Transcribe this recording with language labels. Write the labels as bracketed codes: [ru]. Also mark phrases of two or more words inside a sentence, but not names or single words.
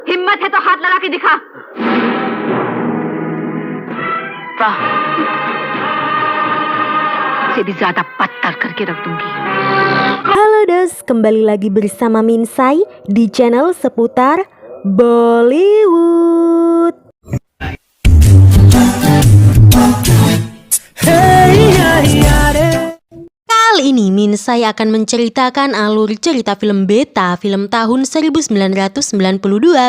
[hi] हिम्मत है तो हाथ लगा के दिखा। से भी ज्यादा पत्थर करके रख दूंगी। [id] Halo Dos, kembali lagi bersama Minsai di channel seputar Bollywood. Kali ini Minsai akan menceritakan alur cerita film Beta, film tahun 1992.